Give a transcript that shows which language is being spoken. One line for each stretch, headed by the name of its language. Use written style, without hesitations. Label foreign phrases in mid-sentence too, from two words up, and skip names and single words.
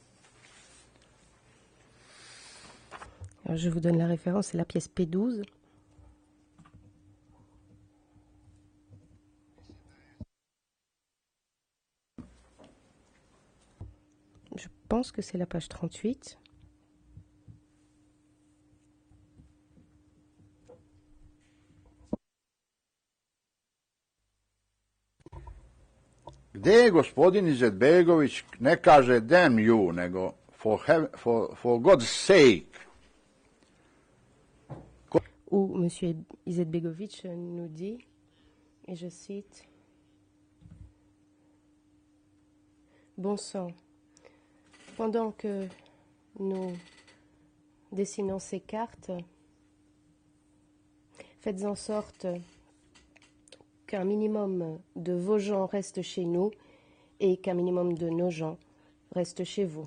French: Alors, je vous donne la référence, c'est la pièce P12. Je pense que c'est la page 38.
Serbian: Gde je gospodin Izetbegović ne kaže
English: damn you,
Serbian: nego
English: for God's sake.
French: Où M. Izetbegović nous dit, et je cite, bon sang, pendant que nous dessinons ces cartes, faites en sorte qu'un minimum de vos gens reste chez nous et qu'un minimum de nos gens reste chez vous.